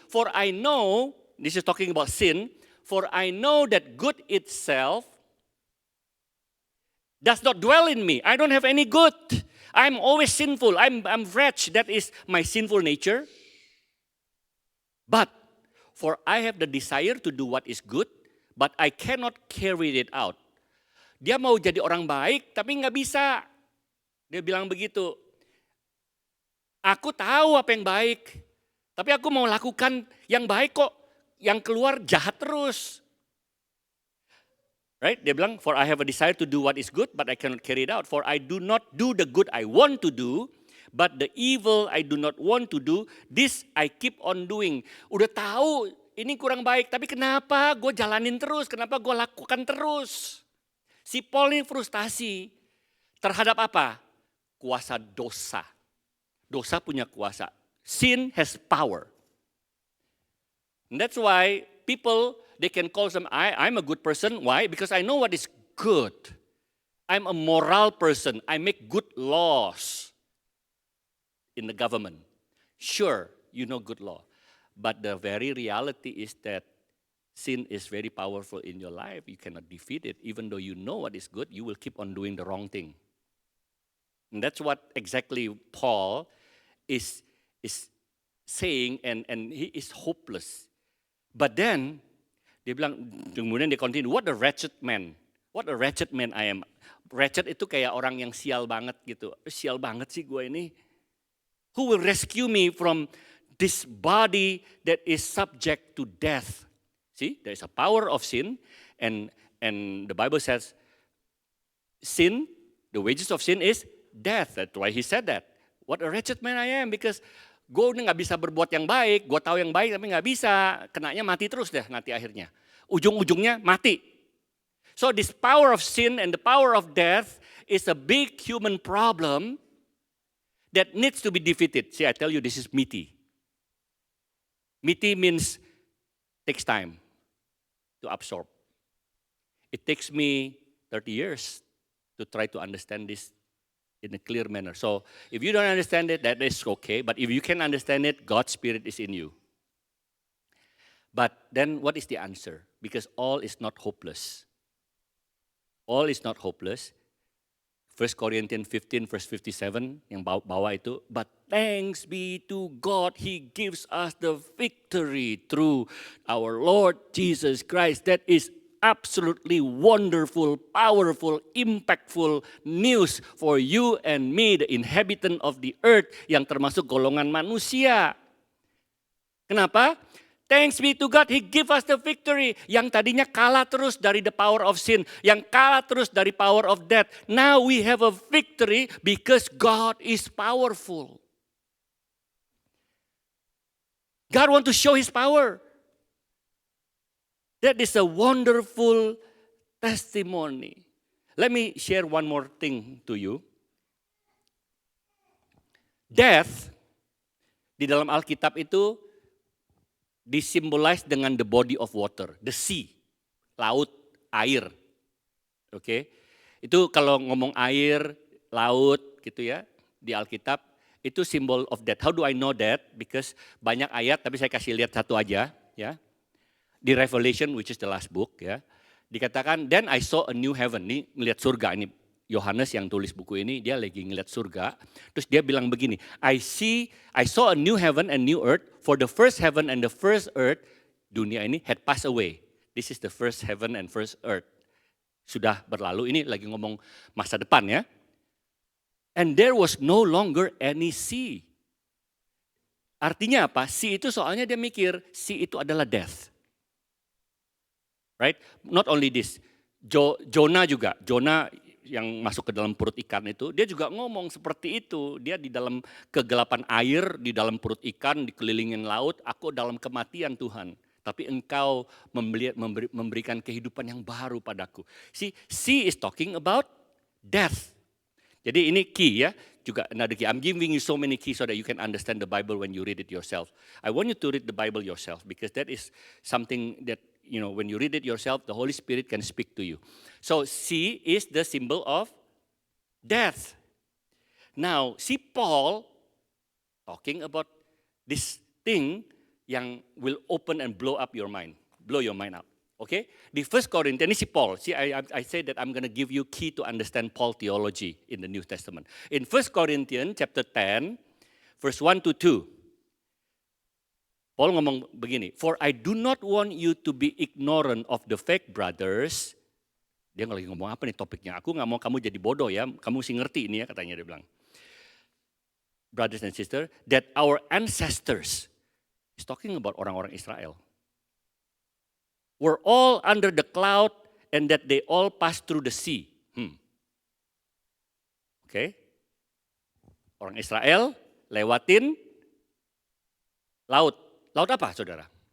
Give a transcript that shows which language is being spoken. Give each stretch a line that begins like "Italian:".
English: For I know, this is talking about sin, for I know that good itself does not dwell in me. I don't have any good. I'm always sinful. I'm wretched. That is my sinful nature. But for I have the desire to do what is good, but I cannot carry it out.
Indonesian: Dia mau jadi orang baik, tapi nggak bisa. Dia bilang begitu. Aku tahu apa yang baik, tapi aku mau lakukan yang baik kok. Yang keluar jahat terus.
English: Right?
Indonesian: Dia bilang,
English: for I have a desire to do what is good, but I cannot carry it out. For I do not do the good I want to do, but the evil I do not want to do, this I keep on doing.
Indonesian: Udah tahu ini kurang baik, tapi kenapa gue jalanin terus? Kenapa gue lakukan terus? Si Paul ini frustasi terhadap apa? Kuasa dosa. Dosa punya kuasa.
English: Sin has power. And that's why people they can call them, I'm a good person. Why? Because I know what is good. I'm a moral person. I make good laws in the government. Sure, you know good law. But the very reality is that sin is very powerful in your life. You cannot defeat it. Even though you know what is good, you will keep on doing the wrong thing. And that's what exactly Paul is saying, and he is hopeless. But then,
Indonesian: dia bilang, kemudian dia
English: continue, what a wretched man. What a wretched man I am.
Indonesian: Wretched itu kayak orang yang sial banget gitu. Sial banget sih gue ini.
English: Who will rescue me from this body that is subject to death? See, there is a power of sin, and the Bible says, sin, the wages of sin is death. That's why he said that. What a wretched man I am, because
Indonesian: gue udah gak bisa berbuat yang baik, gue tahu yang baik tapi gak bisa, kenanya mati terus deh nanti akhirnya. Ujung-ujungnya mati.
English: So this power of sin and the power of death is a big human problem that needs to be defeated. See, I tell you, this is meaty. Meaty means takes time to absorb. It takes me 30 years to try to understand this in a clear manner. So if you don't understand it, that is okay. But if you can understand it, God's Spirit is in you. But then what is the answer? Because all is not hopeless. All is not hopeless. 1 Corinthians 15 verse 57
Indonesian: yang bawah itu.
English: But thanks be to God, He gives us the victory through our Lord Jesus Christ. That is absolutely wonderful, powerful, impactful news for you and me, the inhabitant of the earth,
Indonesian: yang termasuk golongan manusia. Kenapa?
English: Thanks be to God, He give us the victory.
Indonesian: Yang tadinya kalah terus dari
English: the power of sin,
Indonesian: yang kalah terus dari
English: power of death. Now we have a victory because God is powerful. God want to show His power. That is a wonderful testimony. Let me share one more thing to you.
Indonesian: Death di dalam Alkitab itu disimbolize dengan
English: the body of water, the sea,
Indonesian: laut, air. Oke. Itu kalau ngomong air, laut gitu ya, di Alkitab itu
English: symbol of death. How do I know that?
Indonesian: Because banyak ayat, tapi saya kasih lihat satu aja ya.
English: Di Revelation, which is the last book
Indonesian: ya, dikatakan,
English: then I saw a new heaven.
Indonesian: Ini ngelihat surga, ini Yohanes yang tulis buku ini, dia lagi ngelihat surga. Terus dia bilang begini,
English: I saw a new heaven and new earth, for the first heaven and the first earth,
Indonesian: dunia ini
English: had passed away. This is the first heaven and first earth.
Indonesian: Sudah berlalu, ini lagi ngomong masa depan ya.
English: And there was no longer any sea.
Indonesian: Artinya apa? Sea itu soalnya dia mikir, sea itu adalah death.
English: Right? Not only this,
Indonesian: Jonah juga, Jonah yang masuk ke dalam perut ikan itu, dia juga ngomong seperti itu. Dia di dalam kegelapan air, di dalam perut ikan, dikelilingin laut, aku dalam kematian Tuhan. Tapi engkau memberikan kehidupan yang baru padaku.
English: See, sea is talking about death.
Indonesian: Jadi ini key ya, juga
English: another key. I'm giving you so many keys so that you can understand the Bible when you read it yourself. I want you to read the Bible yourself because that is something that, you know, when you read it yourself, the Holy Spirit can speak to you. So, sea is the symbol of death. Now, see Paul talking about this thing yang will open and blow up your mind. Blow your mind up. Okay?
Indonesian: Di 1 Corinthians, ini si Paul.
English: See, I say that I'm going to give you key to understand Paul theology in the New Testament. In 1 Corinthians chapter 10, verse 1 to 2.
Indonesian: Paul ngomong begini,
English: for I do not want you to be ignorant of the fact, brothers.
Indonesian: Dia lagi ngomong apa nih topiknya? Aku gak mau kamu jadi bodoh ya, kamu mesti ngerti ini ya katanya dia bilang.
English: Brothers and sisters, that our ancestors, he's talking about
Indonesian: orang-orang Israel,
English: were all under the cloud and that they all passed through the sea.
Indonesian: Okay? Orang Israel lewatin laut. Laut apa, saudara?